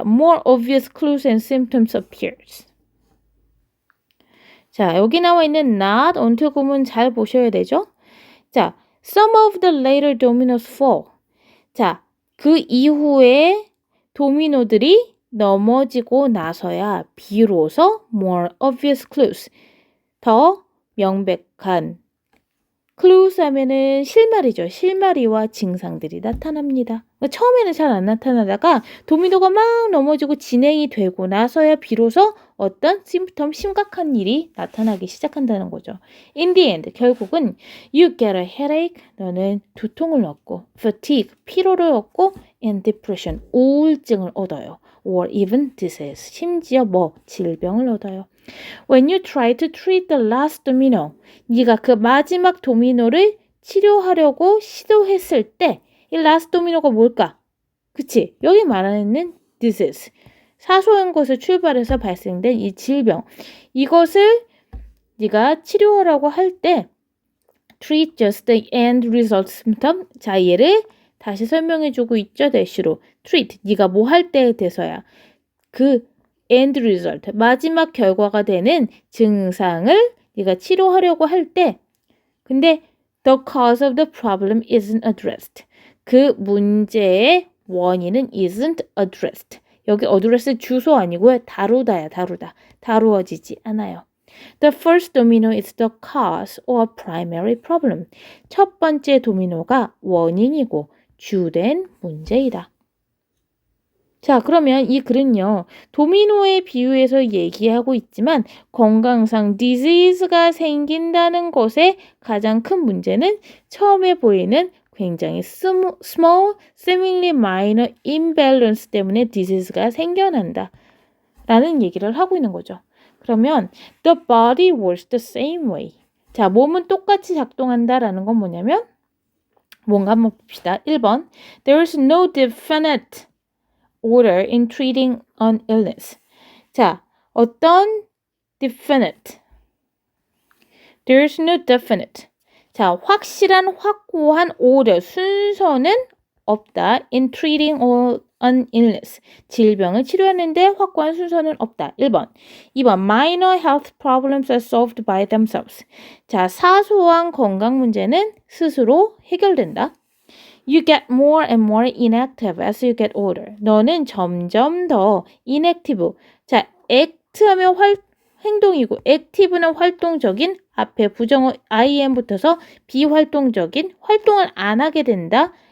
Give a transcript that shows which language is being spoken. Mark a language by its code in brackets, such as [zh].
[en] More obvious clues and symptoms appears. [ko] 자, 여기 나와 있는 not until 구문 잘 보셔야 되죠? [en] 자, some of the later dominoes fall. [ko] 자, 그 이후에 도미노들이 넘어지고 나서야 비로소 [en] more obvious clues, [ko] 더 명백한 clues 하면은 실마리죠. 실마리와 증상들이 나타납니다. 그러니까 처음에는 잘 안 나타나다가 도미노가 막 넘어지고 진행이 되고 나서야 비로소 어떤 심부텀 심각한 일이 나타나기 시작한다는 거죠. [en] In the end, [ko] 결국은 [en] you get a headache, [ko] 너는 두통을 얻고 [en] fatigue, [ko] 피로를 얻고 [en] and depression, [ko] 우울증을 얻어요. [en] or even disease, [ko] 심지어 질병을 얻어요. [en] When you try to treat the last domino, [ko] 네가 그 마지막 도미노를 치료하려고 시도했을 때 이 last domino가 뭘까? 그치? 여기 말하는 disease, 사소한 것을 출발해서 발생된 이 질병, 이것을 네가 치료하라고 할 때 [en] treat just the end result symptom. [ko] 자, 얘를 다시 설명해주고 있죠. 대시로 treat, 네가 뭐 할 때에 돼서야 그 end result, 마지막 결과가 되는 증상을 네가 치료하려고 할 때 근데 [en] the cause of the problem isn't addressed. [ko] 그 문제의 원인은 [en] isn't addressed. [ko] 여기 address 주소 아니고요. 다루다야, 다루다. 다루어지지 않아요. [en] The first domino is the cause or primary problem. [ko] 첫 번째 도미노가 원인이고 주된 문제이다. 자, 그러면 이 글은요, 도미노에 비유해서 얘기하고 있지만 건강상 disease가 생긴다는 것의 가장 큰 문제는 처음에 보이는 굉장히 [en] small, seemingly minor imbalance [ko] 때문에 disease가 생겨난다 라는 얘기를 하고 있는 거죠. 그러면 [en] the body works the same way. [ko] 자, 몸은 똑같이 작동한다라는 건 뭐냐면 뭔가 한번 봅시다. 1번 [en] There is no definite order in treating an illness. [ko] 자, 어떤 definite. [en] There is no definite. [ko] 자, 확실한 확고한 order, 순서는 없다. [en] In treating an illness. [ko] 질병을 치료하는데 확고한 순서는 없다. 1번. 2번. [en] Minor health problems are solved by themselves. [ko] 자, 사소한 건강 문제는 스스로 해결된다. [en] You get more and more inactive as you get older. [ko] 너는 점점 더 inactive. 자, act 하면 행동이고 active는 활동적인, 앞에 부정어 im 붙어서 비활동적인, 활동을 안 하게 된다.